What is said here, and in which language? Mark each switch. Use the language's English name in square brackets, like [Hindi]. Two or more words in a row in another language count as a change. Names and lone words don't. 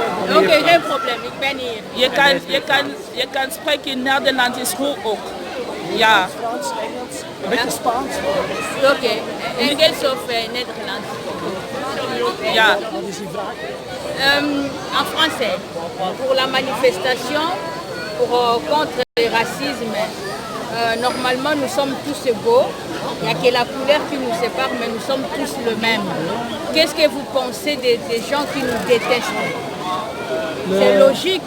[Dutch] Oké, geen probleem. Ik ben hier. Je kan spreken in Nederlands hoe ook. Ja. Frans, Engels, een beetje Spaans. Oké. Engels of Nederlands? Ja. Dat is die vraag. [French] En français, pour la manifestation contre le racisme, normalement nous sommes tous égaux. Il n'y a que la couleur qui nous sépare, mais nous sommes tous le même. Qu'est-ce que vous pensez des gens qui nous détestent? C'est logique.